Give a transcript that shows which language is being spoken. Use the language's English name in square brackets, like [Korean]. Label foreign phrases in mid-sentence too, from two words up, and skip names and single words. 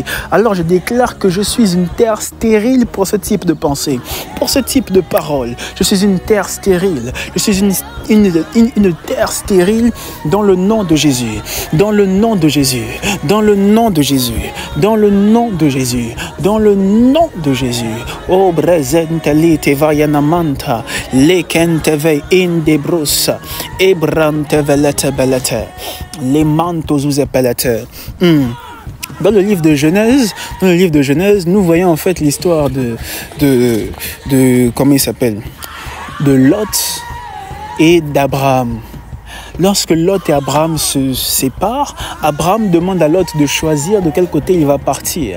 [French] Alors je déclare que je suis une terre stérile pour ce type de pensée, pour ce type de parole. Je suis une terre stérile. Je suis une terre stérile dans le nom de Jésus. Dans le nom de Jésus. Dans le nom de Jésus. Dans le nom de Jésus. Dans le nom de Jésus. Oh, brezenteli te vayanamanta, lekenteve indebrus, ebrantevelete belete, les mantos ou epelete. Dans le livre de Genèse, nous voyons en fait l'histoire de comment il s'appelle, de Lot et d'Abraham. lorsque Lot et Abraham se séparent, Abraham demande à Lot de choisir de quel côté il va partir.